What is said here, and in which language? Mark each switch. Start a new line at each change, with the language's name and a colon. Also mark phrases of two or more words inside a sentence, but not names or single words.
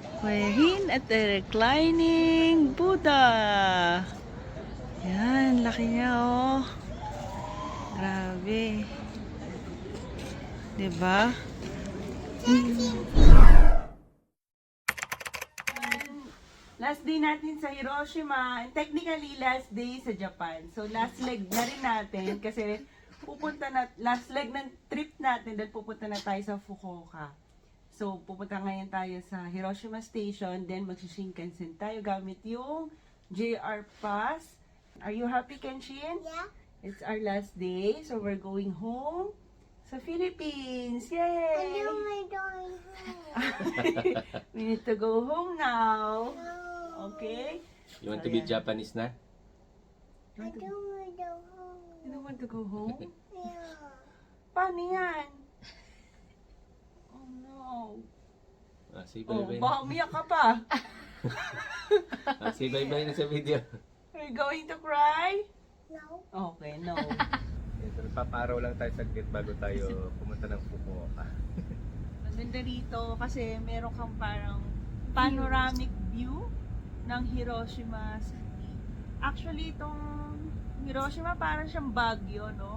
English: Kuya Hin at the reclining Buddha.
Filipino: Yan, laki niya oh. Grabe. Diba?
English: Last day
Filipino: natin sa Hiroshima,
English: and technically last day
Filipino: sa Japan.
English: So last leg
Filipino: na rin natin kasi
English: last leg
Filipino: ng trip natin dahil pupunta na tayo sa Fukuoka. So pupunta ngayon tayo sa Hiroshima Station, then mag-Shinkansen tayo gamit yung JR Pass.
English: Are you happy, Kenshin? Yeah. It's our last day, so we're going home sa Philippines. Yay! I do my going home. We need to go home now. No. Okay? You want to be Japanese na? I do my go home. You don't want to go home? Yeah.
Filipino: Paano yan?
English: Oh no. Say Oh, bye-bye
Filipino: baka na. umiyak ka pa.
English: Say bye-bye
Filipino: na sa
English: video. Are you going to cry? No. Okay, no.
Filipino: Ito, paparaw lang tayo saglit bago tayo pumunta ng Fukuoka. Maganda rito kasi meron kang parang
English: panoramic view
Filipino: ng Hiroshima City. Actually, itong Hiroshima parang siyang Baguio, no?